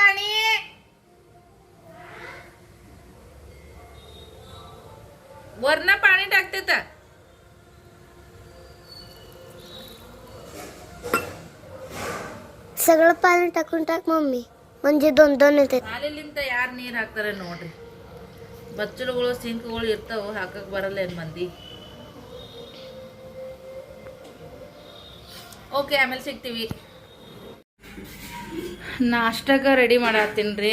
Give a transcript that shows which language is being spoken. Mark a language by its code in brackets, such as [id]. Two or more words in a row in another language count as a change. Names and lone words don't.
[mr] वरनं पाणी टाकते तर सगळं पाणी टाकून टाक मम्मी, म्हणजे दोन दोन येते. [kn] ಅಲ್ಲಿಂದ ಯಾರು ನೀರು ಹಾಕ್ತಾರೆ ನೋಡ್ರಿ. ಬಚ್ಚಲುಗಳು ಸಿಂಕ್ಗಳು ಇರ್ತಾವ, ಹಾಕಕ್ ಬರಲ್ಲ ಏನ್ ಮಂದಿ. ಓಕೆ, ಆಮೇಲೆ ಸಿಗ್ತೀವಿ. ನಾಷ್ಟಕ್ಕೆ ರೆಡಿ ಮಾಡತ್ತೀನಿ ರೀ.